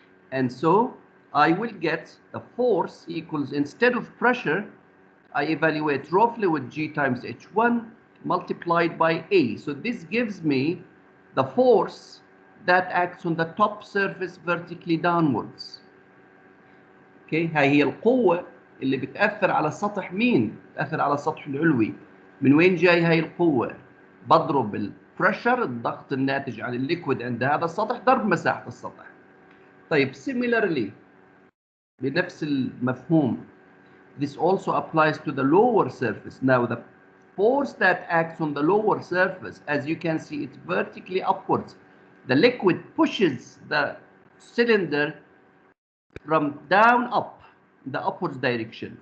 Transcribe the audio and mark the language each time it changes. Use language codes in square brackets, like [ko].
[en] And so I will get the force equals, instead of pressure, I evaluate raw fluid G times H1 multiplied by A. So this gives me the force that acts on the top surface vertically downwards. [ar] اوكي، هاي هي القوة اللي بتأثر على السطح. مين؟ بتأثر على السطح العلوي. من وين جاي هاي القوة؟ بضرب البريشر، الضغط الناتج عن الليكويد عند هذا السطح، ضرب مساحة السطح. [en] طيب similarly [ar] بنفس المفهوم, [en] this also applies to the lower surface. Now the force that acts on the lower surface, as you can see, it's vertically upwards. The liquid pushes the cylinder from down up, the upwards direction.